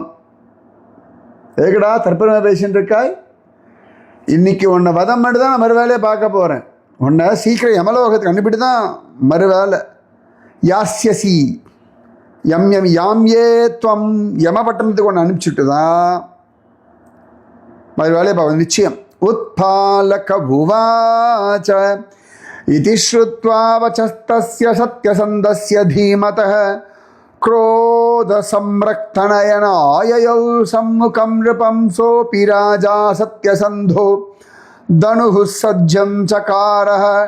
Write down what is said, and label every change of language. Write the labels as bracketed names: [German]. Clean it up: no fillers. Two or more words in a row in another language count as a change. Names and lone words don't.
[Tamil] ஏகடா தற்பெருமை பேசின்னு இருக்காய், இன்னைக்கு உன்னை வதம் பண்ணி தான் நான் மறுவேலையை பார்க்க போகிறேன். உன்னை சீக்கிரம் யமலோகத்துக்கு அனுப்பிட்டு தான் மறுவேலை. [Sanskrit] यास्यसि यम् यम् याम्ये त्वम् [Tamil] யமபட்டணத்துக்கு ஒன்று அனுப்பிச்சுட்டு தான் மறுவேலையை பார்ப்போம் நிச்சயம். [Sanskrit] उत्पालक उवाच इति श्रुत्वा वचस्तस्य सत्यसन्दस्य धीमतः क्रोधसम्रक्तनयनाययौ सम्मुखं नृपं सोऽपि राजा सत्यसन्धो धनुः सज्जं चकारः